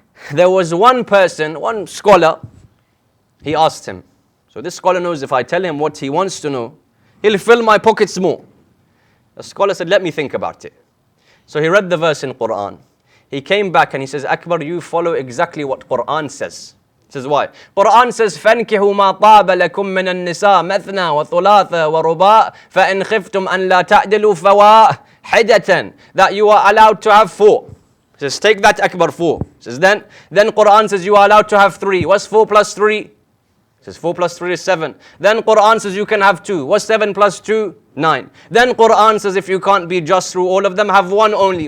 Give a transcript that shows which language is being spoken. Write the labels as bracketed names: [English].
[English] There was one person, one scholar, he asked him. So this scholar knows if I tell him what he wants to know, he'll fill my pockets more. The scholar said, let me think about it. So he read the verse in Quran. He came back and he says, Akbar, you follow exactly what Quran says. He says, why? Quran says, [Arabic] فَانْكِحُوا مَا طَابَ لَكُم مِّنَ النِّسَاءِ مَثْنَى وَثُلَاثَ وَرُبَاءَ فَإِنْ خِفْتُمْ أَنْ لَا تَعْدِلُوا فَوَاحِدَةً. [English] That you are allowed to have 4. He says, take that Akbar 4. He says, then Quran says you are allowed to have 3. What's 4 plus 3? He says 4 plus 3 is 7. Then Quran says you can have 2. What's 7 plus 2? 9. Then Quran says if you can't be just through all of them, have 1 only.